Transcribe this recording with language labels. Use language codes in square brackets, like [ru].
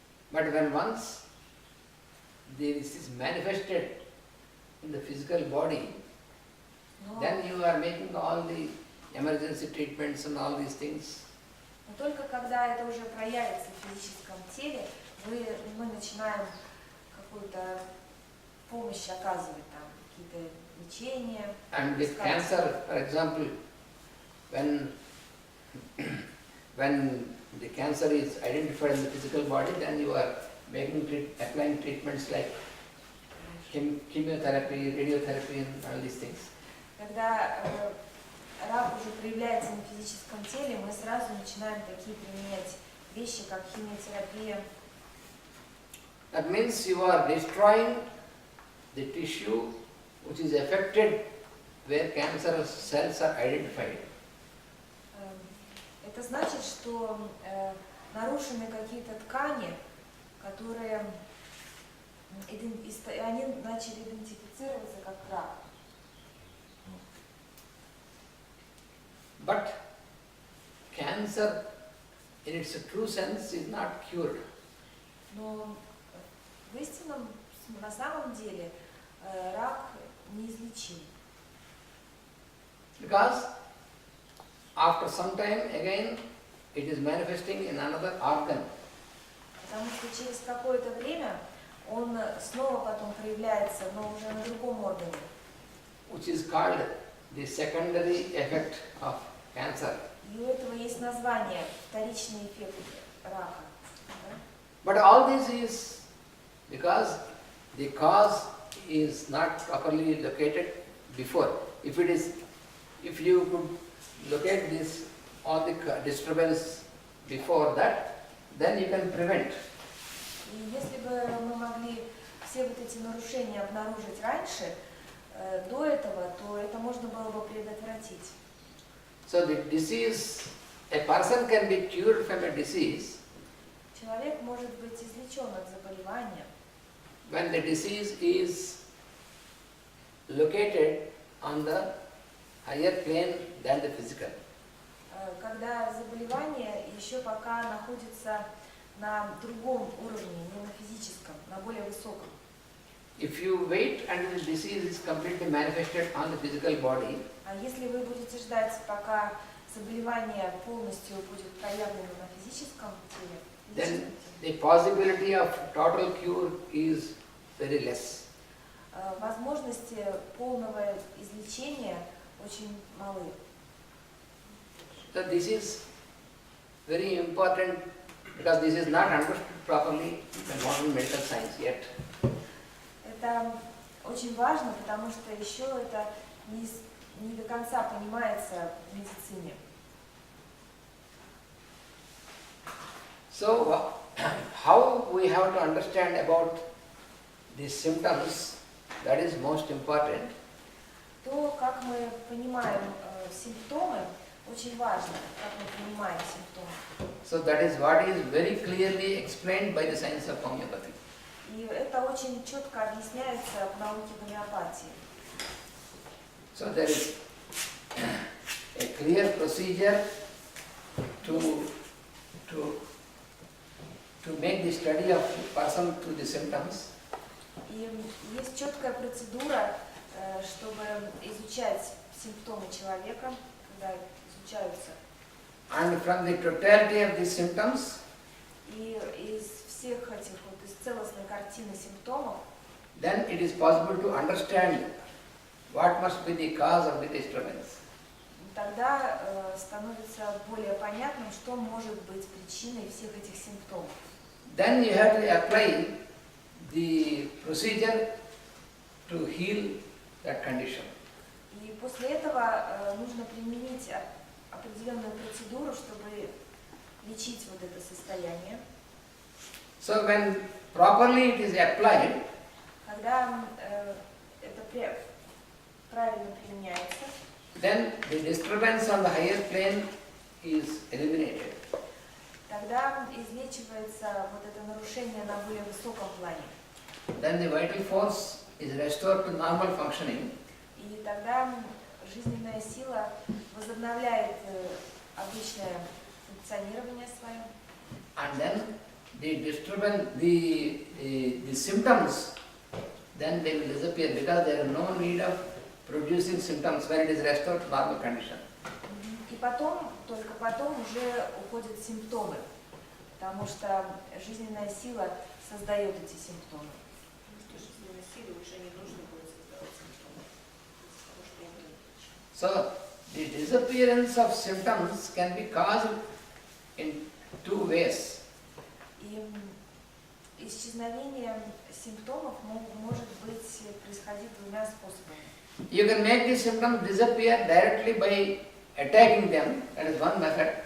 [en] But when once this is manifested in the physical body, then you are making all the emergency treatments and all these things. [ru] Но только когда это уже проявится в физическом теле, мы начинаем какую-то помощь оказывать, там, какие-то лечения. [en] And with cancer, for example, when the cancer is identified in the physical body, then you are applying treatments like chemotherapy, radiotherapy and all these things. [ru] Когда рак уже проявляется на физическом теле, мы сразу начинаем такие применять вещи, как химиотерапия. [en] That means you are destroying the tissue which is affected where cancer cells are identified. [ru] Это значит, что нарушены какие-то ткани, которые они начали идентифицироваться как рак. [en] But cancer in its true sense is not cured. [ru] Но в истинном, на самом деле, рак неизлечим. [en] Because after some time again it is manifesting in another organ. [ru] Потому что через какое-то время он снова потом проявляется, но уже на другом органе. [en] Which is called the secondary effect of cancer. [ru] И у этого есть название вторичный эффект рака. [en] But all this is because the cause is not properly located before. If you could locate this all the disturbance before that, then you can prevent. [ru] И если бы мы могли все вот эти нарушения обнаружить раньше, до этого, то это можно было бы предотвратить. [en] So the disease, a person can be cured from a disease. [ru] Человек может быть излечен от заболевания, [en] When the disease is located on the higher plane than the physical. [ru] когда заболевание еще пока находится на другом уровне, не на физическом, на более высоком. [en] If you wait until the disease is completely manifested on the physical body, [ru] А если вы будете ждать, пока заболевание полностью будет проявлено на физическом теле, [en] then the possibility of total cure is very less. [ru] возможности полного излечения очень малы. [en] So this is very important because this is not understood properly in modern medical science yet. [ru] Это очень важно, потому что еще это не до конца понимается в медицине. [en] So how we have to understand about these symptoms, that is most important. [ru] То, как мы понимаем симптомы, очень важно, как мы понимаем симптомы. [en] So that is what is very clearly explained by the science of homeopathy. [ru] И это очень четко объясняется в науке гомеопатии. [en] So there is a clear procedure to make the study of the person through the symptoms. [ru] И есть четкая процедура, чтобы изучать симптомы человека, когда изучаются. [en] And from the totality of these symptoms, [ru] И из всех этих вот, из целостной картины симптомов, [en] then it is possible to understand what must be the cause of the disturbance. [ru] тогда становится более понятным, что может быть причиной всех этих симптомов. [en] Then you have to apply the procedure to heal that condition. [ru] И после этого нужно применить определенную процедуру, чтобы лечить вот это состояние. [en] So when properly it is applied, [ru] Когда это правильно применяется, [en] then the disturbance on the higher plane is eliminated. [ru] тогда излечивается вот это нарушение на более высоком плане. [en] Then the vital force is restored to normal functioning, [ru] и тогда жизненная сила возобновляет обычное функционирование свое. [en] and then the disturbance, the symptoms, then they will disappear because there is no need of producing symptoms when it is restored to normal condition. [ru] И потом, только потом уже уходят симптомы, потому что жизненная сила создает эти симптомы. Жизненной силе уже не нужно будет создавать симптомы. Потому что я говорю. [en] So, the disappearance of symptoms can be caused in two ways. [ru] И исчезновение симптомов может происходить двумя способами. [en] You can make the symptoms disappear directly by attacking them, that is one method.